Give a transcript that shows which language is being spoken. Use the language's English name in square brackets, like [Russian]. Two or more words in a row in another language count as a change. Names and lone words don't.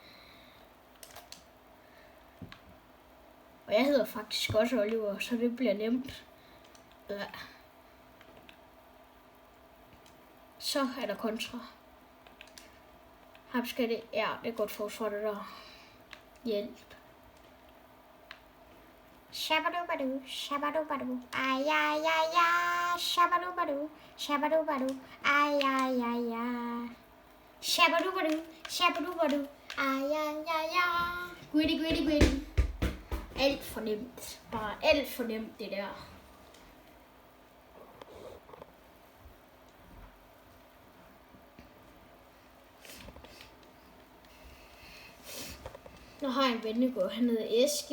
[Danish] Og jeg hedder faktisk også Oliver, så det bliver nemt. Ja. Så er der kontra. Her skal det. Ja, det er godt forsvar det der. Hjælp. Shabadubadu, shabadubadu, ay ay ay ay, shabadubadu, shabadubadu, ay ay ay ay. Shabadubadu, shabadubadu, ay ay ay ay. Gritty. Alt for nemt. Bare alt for nemt, det der. Nu har jeg en vennegård. Han hedder Eske.